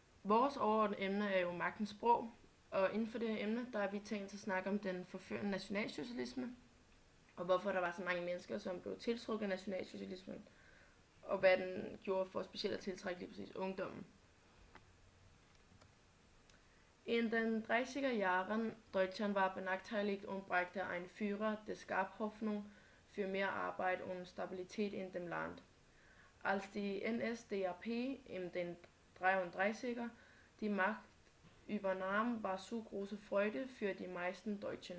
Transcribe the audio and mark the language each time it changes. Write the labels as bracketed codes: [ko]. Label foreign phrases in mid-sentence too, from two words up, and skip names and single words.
[da] Vores overordnede emne er jo magtens sprog, og inden for det her emne, der er vi tænkt til at snakke om den forførende nationalsocialisme, og hvorfor der var så mange mennesker, som blev tiltrukket af nationalsocialismen, og hvad den gjorde for specielt at tiltrække lige præcis ungdommen. [de] In den 30er Jahren Deutschland war benachteiligt und brachte ein Führer, es gab Hoffnung für mehr Arbeit und Stabilität in dem Land. Als die NSDAP in den 33er die Macht übernahm, war so große Freude für die meisten Deutschen.